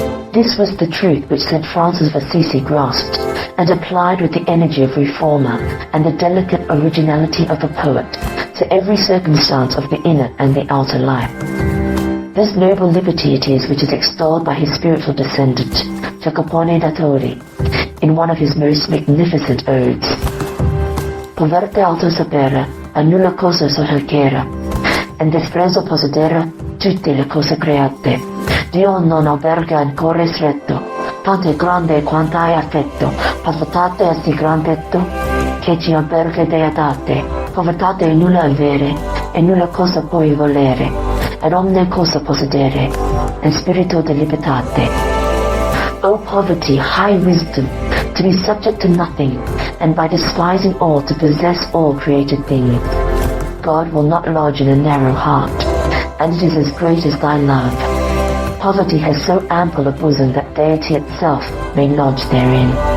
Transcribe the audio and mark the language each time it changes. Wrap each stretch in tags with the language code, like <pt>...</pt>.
<en>This was the truth which St. Francis of Assisi grasped, and applied with the energy of reformer and the delicate originality of a poet to every circumstance of the inner and the outer life. This noble liberty it is which is extolled by his spiritual descendant, Jacopone da Torre, in one of his most magnificent odes.</en> <it>Poverte alto sapere, a nulla cosa soggiacere, and desprezo possedere tutte le cose create. Dio non alberga in cuore stretto, tanto è grande quanto hai affetto, povertate è sì grandetto, che ci alberga deatate, povertate è nulla avere, e nulla cosa puoi volere, ed omne cosa possedere, and spirito de libertate.</it> <en>O poverty, high wisdom, to be subject to nothing, and by despising all to possess all created things. God will not lodge in a narrow heart, and it is as great as thy love. Poverty has so ample a bosom that deity itself may lodge therein.</en>